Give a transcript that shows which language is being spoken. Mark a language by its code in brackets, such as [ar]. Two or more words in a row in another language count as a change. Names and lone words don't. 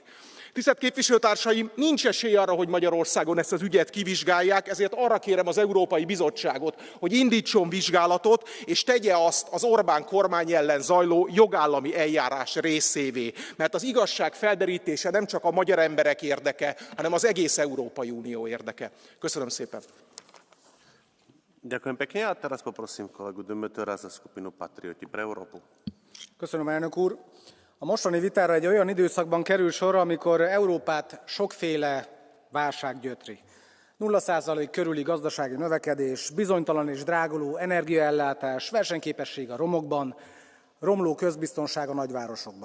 [hu] Tisztelt képviselőtársaim, nincs esély arra, hogy Magyarországon ezt az ügyet kivizsgálják, ezért arra kérem az Európai Bizottságot, hogy indítson vizsgálatot, és tegye azt az Orbán kormány ellen zajló jogállami eljárás részévé. Mert az igazság felderítése nem csak a magyar emberek érdeke, hanem az egész Európai Unió érdeke. Köszönöm szépen. [sk] Ďakujem pekne a teraz poprosím kolegu Dömötöra za skupinu Patrioti pre Európu. [hu] Köszönöm, elnök úr. A mostani vitára egy olyan időszakban kerül sor, amikor Európát sokféle válság gyötri. 0% körüli gazdasági növekedés, bizonytalan és dráguló energiaellátás, versenyképesség a romokban, romló közbiztonság a nagyvárosokban.